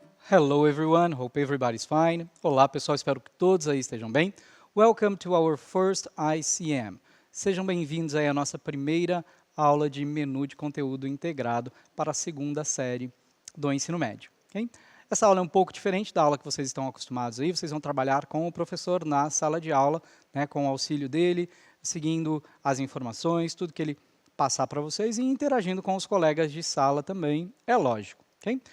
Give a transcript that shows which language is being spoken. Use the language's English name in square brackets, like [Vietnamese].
[English] Hello everyone, hope everybody's fine. [Portuguese] Olá pessoal, espero que todos aí estejam bem. [English] Welcome to our first ICM. [Portuguese] Sejam bem-vindos aí à nossa primeira aula de menu de conteúdo integrado para a segunda série do ensino médio. Okay? Essa aula é um pouco diferente da aula que vocês estão acostumados aí. Vocês vão trabalhar com o professor na sala de aula, né, com o auxílio dele, seguindo as informações, tudo que ele passar para vocês e interagindo com os colegas de sala também, é lógico. Okay?